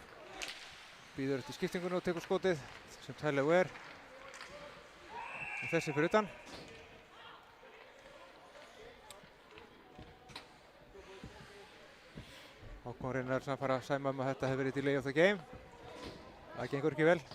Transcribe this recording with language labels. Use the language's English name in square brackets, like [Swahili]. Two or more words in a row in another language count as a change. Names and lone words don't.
[Icelandic] Býður eftir skiptingunni og tekur skotið sem Tyler Ware. Og þessi fyrir utan. Hákon reynir að fara að sæma að þetta hefur verið [English] delay of the game. [Icelandic] Það gengur ekki vel.